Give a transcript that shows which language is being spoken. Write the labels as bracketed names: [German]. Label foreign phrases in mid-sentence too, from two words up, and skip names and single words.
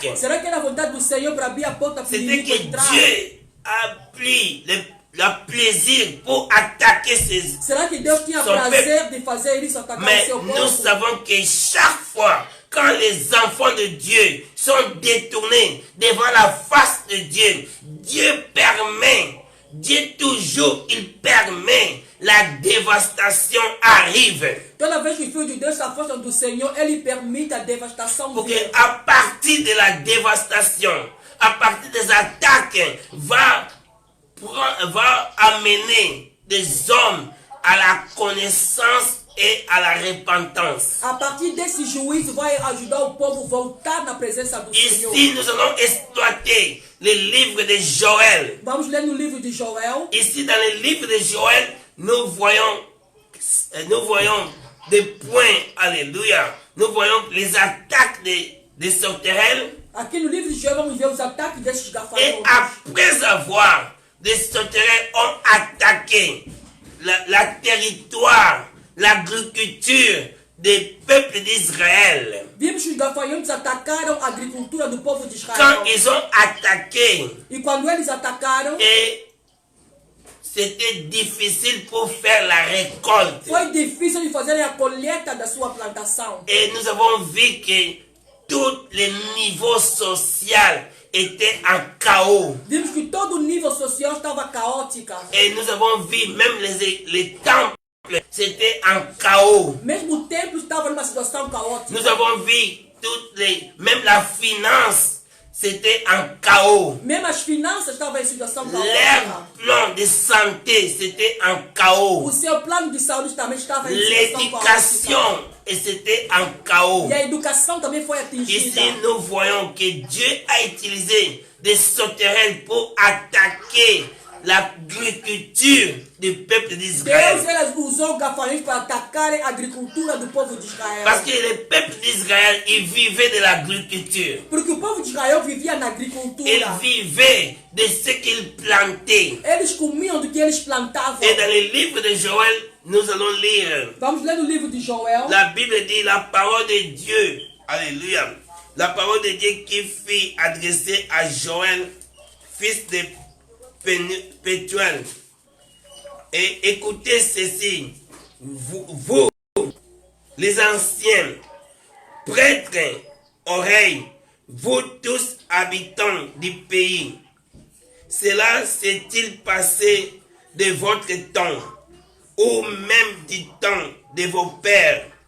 [French] C'était que Dieu a pris le plaisir pour attaquer son peuple. Mais nous savons que chaque fois quand les enfants de Dieu sont détournés devant la face de Dieu, Dieu toujours, il permet la dévastation arrive. [Portuguese] Toda vez que o Filho de Deus s'afasta do Senhor, Ele permite a devastação. [French] Porque à partir de la dévastation, à partir des attaques, va amener des hommes à la connaissance et à la repentance. [Portuguese] A partir desse juízo vai ajudar o povo a voltar na presença do Senhor. [French] Ici, nous allons exploiter le livre de Joël. [Portuguese] Vamos ler no livro de Joël. [French] Ici, dans le livre de Joël, nous voyons des points, alléluia. Nous voyons les attaques des sauterelles. [Portuguese] Aqui no livro de Joël, vamos ver os ataques desses gafanhotos. [French] Et après avoir, les sauterelles ont attaqué la territoire, l'agriculture des peuples d'Israël. [Portuguese] Vimos que os gafanhotos atacaram a agricultura do povo de Israel. [French] Quand ils ont attaqué, [Portuguese] e quando eles atacaram, [French] et c'était difficile pour faire la récolte. [Portuguese] Foi difícil de fazer a colheita da sua plantação. [French] Et nous avons vu que tous les niveaux sociaux étaient en chaos. [Portuguese] Vimos que todo o nível social estava caótico. [French] Et nous avons vu même les temples, c'était en chaos. [Portuguese] Mesmo o templo estava numa situação caótica. [French] Nous avons vu même la finance, c'était en chaos. [Portuguese] Même as finanças estavam em situação caótica. [French] Leur plan de santé, c'était en chaos. [Portuguese] O seu plano de saúde também estava em situação caótica. [French] L'éducation, et c'était en chaos. [Portuguese] E a educação também foi atingida. [French] Ici, nous voyons que Dieu a utilisé des sauterelles pour attaquer l'agriculture du peuple d'Israël. [Portuguese] Deus usou gafanhotos para atacar a agricultura do povo de Israel. [French] Parce que le peuple d'Israël, il vivait de l'agriculture. [Portuguese] Porque o povo de Israel vivia na agricultura. [French] Il vivait de ce qu'il plantait. [Portuguese] Eles comiam do que eles plantavam. [French] Et dans le livre de Joël, nous allons lire. [Portuguese] Vamos ler no livro de Joël. [French] La Bible dit la parole de Dieu. Alléluia. La parole de Dieu qui fut adressée à Joël, fils de Pétuel. Et écoutez ceci, vous, les anciens, prêtres, oreilles, vous tous habitants du pays, cela s'est-il passé de votre temps, ou même du temps de vos pères?